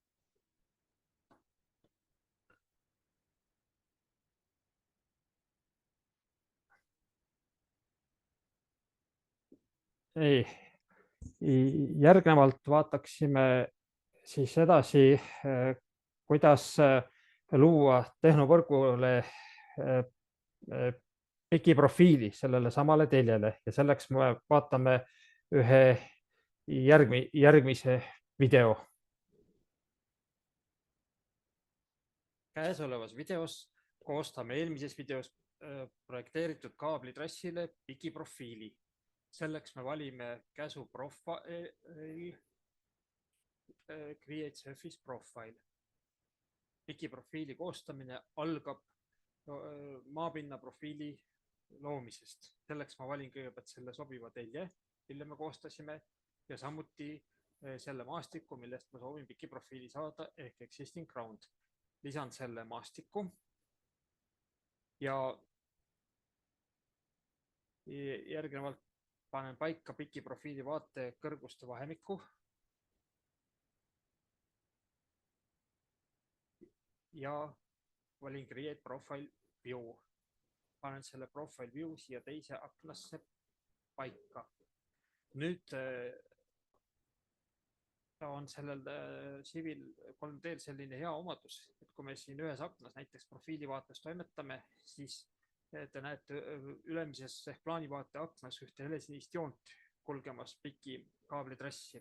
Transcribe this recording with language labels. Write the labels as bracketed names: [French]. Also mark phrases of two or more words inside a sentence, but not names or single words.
[Estonian] Järgnevalt vaataksime siis edasi, kuidas luua tehnuvõrgule PIK-i profiili sellele samale teljele ja selleks me vaatame ühe järgmise video. Käesolevas videos koostame eelmises videos projekteeritud kaablitrassile PIK-i profiili. Selleks me valime käsu [English] profile, create surface profile. [Estonian] PIK-i profiili koostamine algab maapinna profiili loomisest. Selleks ma valin kõigepealt selle sobiva telje, mille me koostasime ja samuti selle maastiku, millest ma soovin PIK-i profiili saada ehk [English] existing ground. [Estonian] Lisan selle maastiku ja järgnevalt panen paika PIK-i profiili vaate kõrguste vahemikku ja valin [English] create profile view. [Estonian] Panen selle [English] profile view [Estonian] siia teise aknasse paika. Nüüd on sellel Civil 3D selline hea omadus, et kui me siin ühes aknas näiteks profiilivaates toimetame, siis te näete ülemises ehk plaanivaate aknas ühte helesinist joont kulgemas PIK-i kaablitrassi.